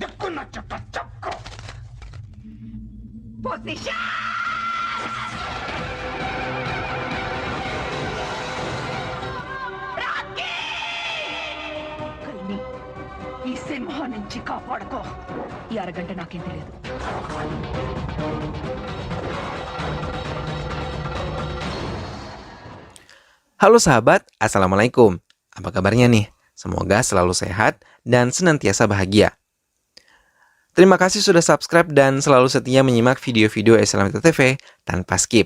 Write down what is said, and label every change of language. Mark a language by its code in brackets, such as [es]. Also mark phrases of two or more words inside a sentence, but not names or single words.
[id] Posisi! Rocky! [te] కల్ని ఈ సింహం నుంచి కాపాడుకో. ఈ అరగంట నాకేం తెలియదు. [id] Halo sahabat, Assalamualaikum. Apa kabarnya nih? Semoga selalu sehat dan senantiasa bahagia. Terima kasih sudah subscribe dan selalu setia menyimak video-video Islamita TV tanpa skip.